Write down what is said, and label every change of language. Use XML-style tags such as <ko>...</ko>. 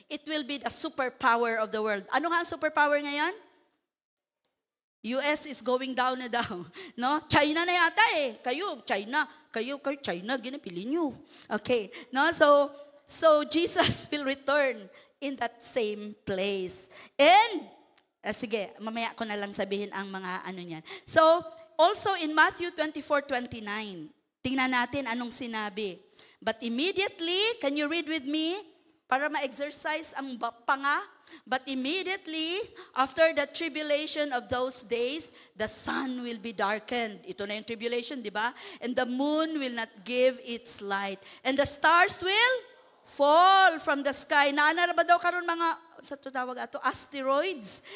<en>It will be the superpower of the world.</en> <tl>Ano nga ang superpower ngayon?</tl> <en>US is going down na down. No?</en> <tl>China na yata Kayo, China. Kayo, China, ginapili nyo. Okay. No?</tl> <en>So Jesus will return in that same place.</en> <tl>And, sige, mamaya ko na lang sabihin ang mga ano niyan.</tl> <en>So, also in Matthew 24:29,</en> <tl>tingnan natin anong sinabi.</tl> <en>But immediately, can you read with me?</en> <tl>Para ma-exercise ang panga.</tl> <en>But immediately, after the tribulation of those days, the sun will be darkened.</en> <tl>Ito na yung tribulation, di ba?</tl> <en>And the moon will not give its light. And the stars will fall from the sky.</en> <ceb>Naana ba daw karon mga, sa tutawag ato, asteroids.</ceb>